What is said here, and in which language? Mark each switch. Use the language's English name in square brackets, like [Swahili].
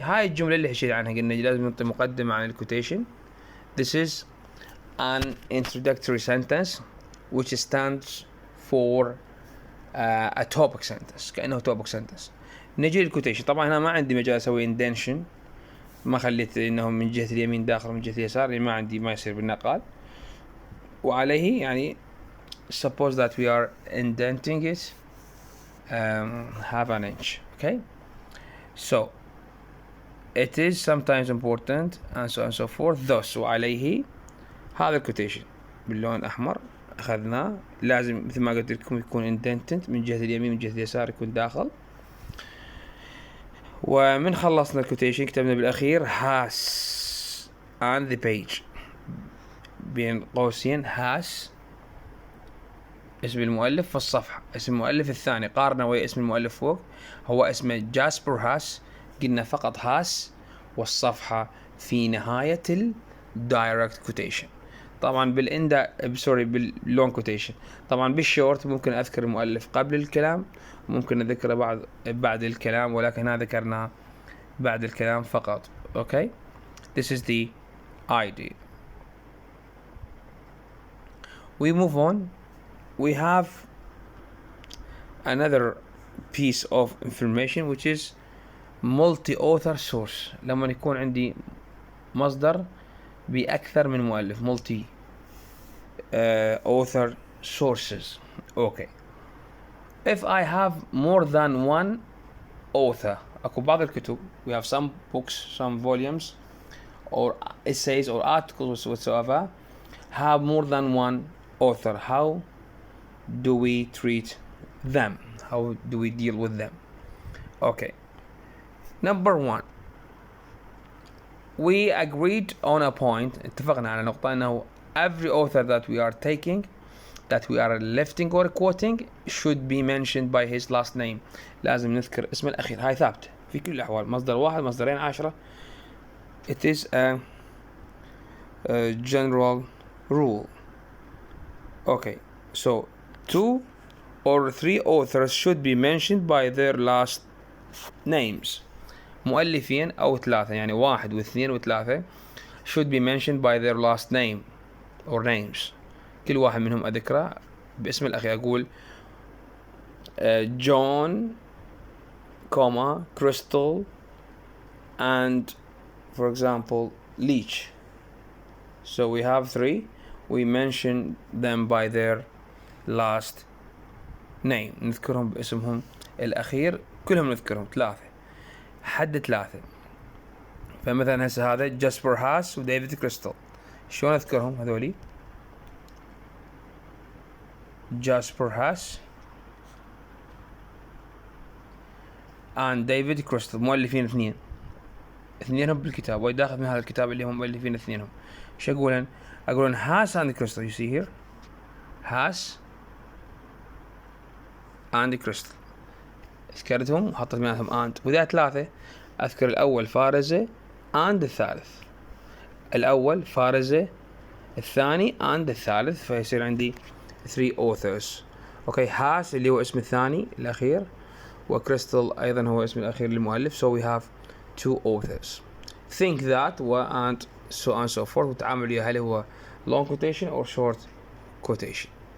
[Arabic] هاي الجملة اللي حكيت عنها قلنا لازم نعطي مقدمة عن الكوتيشن. [English] This is an introductory sentence which stands for a topic sentence، [Arabic] كأنه [English] topic sentence. [Arabic] نجي للكوتيشن. طبعا هنا ما عندي مجال اسوي indentation، ما خليت انه من جهة اليمين داخل من جهة اليسار، يعني ما عندي، ما يصير بالنقال. وعليه يعني [English] suppose that we are indenting it half an inch. Okay, so it is sometimes important and so on and so forth thus. [Arabic] وعليه هذا الكوتيشن باللون الأحمر أخذناه، لازم مثل ما قلت لكم يكون indented من جهة اليمين من جهة اليسار يكون داخل. ومن خلصنا الكوتيشن كتبنا بالأخير has on the page بين قوسين has اسم المؤلف في الصفحة. اسم المؤلف الثاني قارنه ويا اسم المؤلف فوق، هو اسمه جاسبر هاس، قلنا فقط هاس، والصفحة في نهاية الدايركت كوتيشن. طبعا باللونج كوتيشن. طبعا بالشورت ممكن اذكر المؤلف قبل الكلام، ممكن اذكره بعد الكلام، ولكن هذا ذكرناه بعد الكلام فقط. [English] Okay. This is the idea. We move on. We have another piece of information which is multi-author source. [Arabic] لما يكون عندي مصدر بأكثر من مؤلف، [English] multi author sources. Okay. If I have more than one author، [Arabic] أكو بعض الكتب [English] we have some books, some volumes or essays or articles whatsoever have more than one author. How do we treat them? How do we deal with them? Okay. Number one, we agreed on a point. [Arabic] اتفقنا على نقطة أنه [English] every author that we are taking, that we are lifting or quoting should be mentioned by his last name. [Arabic] لازم نذكر اسم الأخير. هاي ثابتة في كل الأحوال، مصدر واحد مصدرين 10. [English] It is a general rule. Okay. So 2 or 3 authors should be mentioned by their last names. [Arabic] مؤلفين أو 3، يعني 1 و2 و3 [English] should be mentioned by their last name or names. [Arabic] كل واحد منهم أذكره باسم الأخير. أقول [English] John, Crystal, and for example Leach. So we have 3. We mention them by their last name. [Arabic] نذكرهم باسمهم الأخير، كلهم نذكرهم 3 حد 3. فمثلا هسه هذا جاسبر هاس وديفيد كريستال، شلون أذكرهم هذولي؟ جاسبر هاس and ديفيد كريستال مؤلفين 2، اثنينهم بالكتاب ويداخل من هذا الكتاب اللي هم مؤلفين اثنينهم. شو أقولن؟ أقولن هاس and كريستال. [English] you see here هاس and Crystal, [Arabic] ذكرتهم وحطيت بيناتهم [English] and. [Arabic] وإذا 3 أذكر الأول فارزة and الثالث، الأول فارزة، الثاني and الثالث، فيصير عندي 3 authors. أوكي. هاس اللي هو اسم الثاني الأخير، وكريستال أيضا هو اسم الأخير للمؤلف. [English] so we have 2 authors. think that and so on so forth. [Arabic] وتعامل وياه [English] هل هو long quotation or short quotation.